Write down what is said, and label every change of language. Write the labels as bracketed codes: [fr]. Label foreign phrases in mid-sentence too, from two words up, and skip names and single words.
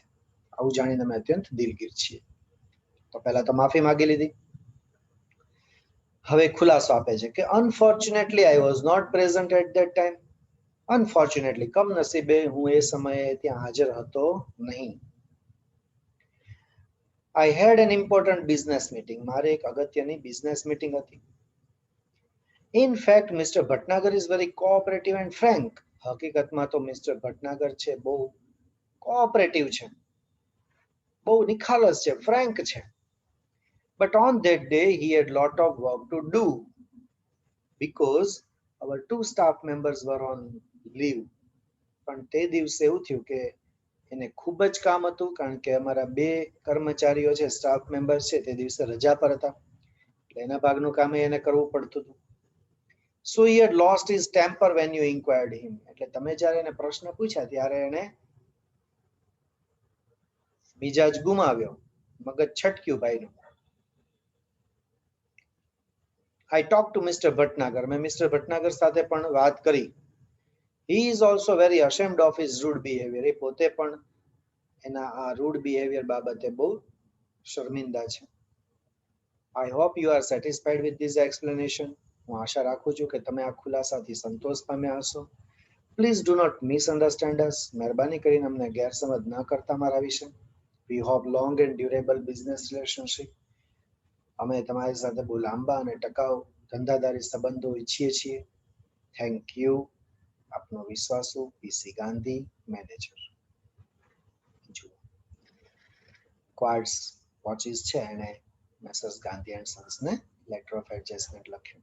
[gu] આવું જાણીને અમે અત્યંત દિલગીર છીએ. તો પહેલા તો માફી માંગી લીધી. હવે ખુલાસો આપે છે કે [en] unfortunately I was not present at that time. [gu] અનફોર્ચ્યુનેટલી, કમનસીબે હું એ સમયે ત્યાં હાજર હતો નહીં. [en] I had an important business meeting. [gu] મારે એક અગત્યની [en] business meeting [gu] હતી. [en] In fact, Mr. Bhatnagar is very cooperative and frank. [gu] હકીકતમાં તો મિસ્ટર ભટનાગર છે બહુ કોઓપરેટિવ છે, બહુ નિખાલસ છે, ફ્રેન્ક છે. [en] But on that day he had lot of work to do because our two staff members were on leave. [gu] પણ તે દિવસે એવું થયું કે એને ખૂબ જ કામ હતું, કારણ કે અમારા બે કર્મચારીઓ છે, [en] staff member [gu] છે, તે દિવસે રજા પર હતા, એટલે એના ભાગનું કામ એને કરવું પડતું હતું. [en] So he had lost his temper when you inquired him. [gu] એટલે તમે જ્યારે એને પ્રશ્ન પૂછ્યા ત્યારે એને મિજાજ ગુમાવ્યો, મગજ છટક્યું ભાઈનું. [en] I talked to Mr. Bhatnagar. [gu] મેં મિસ્ટર ભટનાગર સાથે પણ વાત કરી. [en] He is also very ashamed of his rude behavior. [gu] એ પોતે પણ એના આ [en] rude behavior [gu] બાબતે બહુ શર્મિંદા છે. [en] I hope you are satisfied with this explanation. [gu] હું આશા રાખું છું કે તમે આ ખુલાસાથી સંતોષ પામ્યા હશો. [en] Please do not misunderstand us. [gu] મહેરબાની કરીને અમને ગેરસમજ ન કરતા મારા વિશે. [en] We hope long and durable business relationship. [gu] અમે તમારી સાથે બહુ લાંબા અને ટકાઉ ધંધાદારી સંબંધો ઈચ્છીએ છીએ. [en] thank you. [gu] આપનો વિશ્વાસુ પીસી ગાંધી, મેનેજર. જુઓ, [en] quartz watches [gu] છે એને મેસર્સ ગાંધી એન્ડ સન્સને [en] letter of adjustment [gu] લખ્યું.